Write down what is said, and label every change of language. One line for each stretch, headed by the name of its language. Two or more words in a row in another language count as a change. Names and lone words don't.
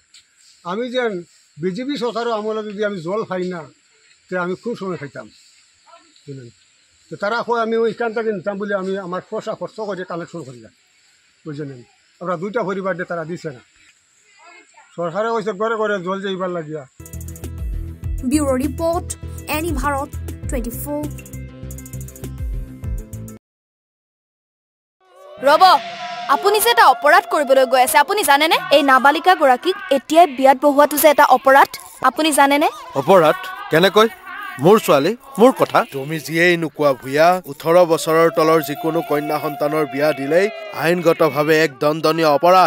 Bangla: আমি যে বিজেপি সরকারও আমলে যদি আমি জল খাই না তো আমি খুব সময় খাইতাম, বুঝলেন। তো তারা কয় আমি ওইখান থেকে নিতাম বলে আমি আমার পয়সা খরচ করে কালেকশন করিলাম, বুঝলেন। আমরা 2টা পরিবার দিয়ে তারা দিছে না, সরকারে কইছে ঘরে ঘরে জল যাইবার লাগিয়া।
English: bureau report,
Bangla: এনি ভারত 24।
Assamese: ৰব, আপুনি যে এটা অপৰাধ কৰিবলৈ গৈ আছে, আপুনি জানেনে এই নাবালিকা গৰাকীক এতিয়াই বিয়াত বহোৱাটো যে এটা অপৰাধ, আপুনি জানেনে? অপৰাধ কেনেকৈ? মোৰ ছোৱালী, মোৰ কথা। তুমি যিয়েই নোকোৱা ভূঞা, 18 বছৰৰ তলৰ যিকোনো কন্যা সন্তানৰ বিয়া দিলেই আইনগতভাৱে এক দণ্ডনীয় অপৰাধ।